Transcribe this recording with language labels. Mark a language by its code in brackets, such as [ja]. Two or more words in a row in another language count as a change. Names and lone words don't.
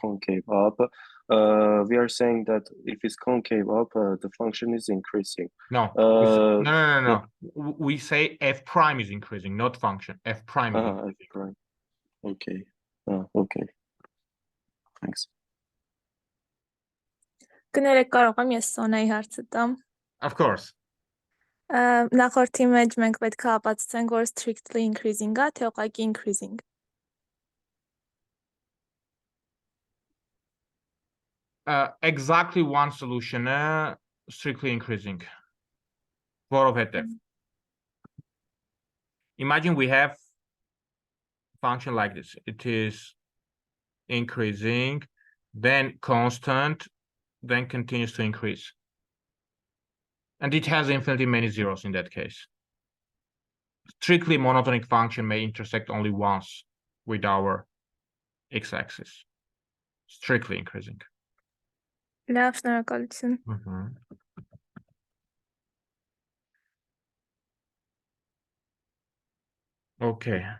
[en] concave up. We are saying that if it's concave up, the function is increasing. No, no. We say f prime is increasing, not function. F prime is increasing. F prime. Okay. Okay. Thanks. [hy] Կներեք կարող եմ ես Սոնայի հարցը տամ։ [en] Of course. [hy] Նախորդի մեջ մենք պետք է ապացուցենք, որ [en] strictly increasing [hy] է, թե ուղղակի increasing։ [en] Exactly one solution, strictly increasing. [hy] Որովհետև. [en] Imagine we have function like this. It is increasing, then constant, then continues to increase. And it has infinitely many zeros in that case. Strictly monotonic function may intersect only once with our x-axis. Strictly increasing. [hy] Լավ, շնորհակալություն։ [en] Okay.